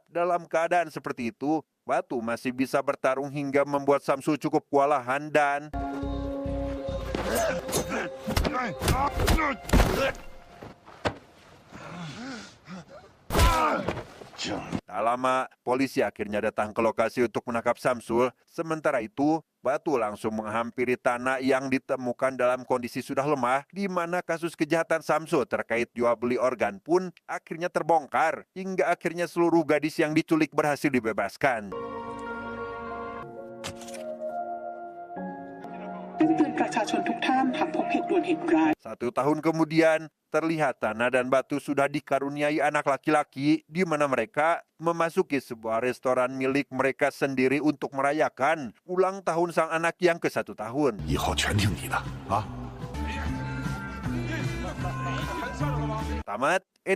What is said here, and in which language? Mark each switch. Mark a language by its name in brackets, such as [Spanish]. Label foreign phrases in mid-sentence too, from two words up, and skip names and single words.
[Indonesian] Dalam keadaan seperti itu, Batu masih bisa bertarung hingga membuat Samsul cukup kewalahan dan tak lama, polisi akhirnya datang ke lokasi untuk menangkap Samsul. Sementara itu, Batu langsung menghampiri Tanah yang ditemukan dalam kondisi sudah lemah, di mana kasus kejahatan Samsul terkait jual beli organ pun akhirnya terbongkar, hingga akhirnya seluruh gadis yang diculik berhasil dibebaskan. [Thai] เตือนประชาชนทุกท่านหากพบเหตุด่วนเหตุร้าย [Indonesian] 1 tahun kemudian, terlihat Tanah dan Batu sudah dikaruniai anak laki-laki di mana mereka memasuki sebuah restoran milik mereka sendiri untuk merayakan ulang tahun sang anak yang ke-1 tahun. [Chinese] 以后全听你的啊！ [Indonesian] Tamat.